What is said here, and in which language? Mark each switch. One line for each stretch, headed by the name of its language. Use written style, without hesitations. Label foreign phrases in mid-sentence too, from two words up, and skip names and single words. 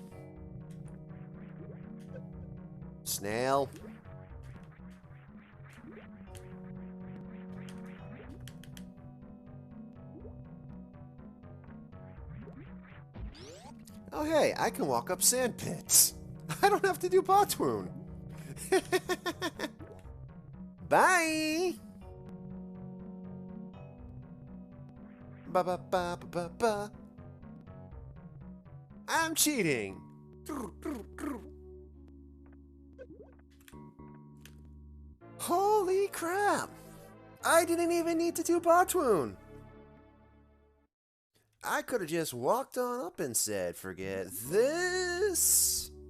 English: Snail. Oh hey, I can walk up sand pits. I don't have to do Botwoon. Bye! Ba ba ba ba ba ba. I'm cheating! Holy crap! I didn't even need to do Botwoon! I could have just walked on up and said, forget this!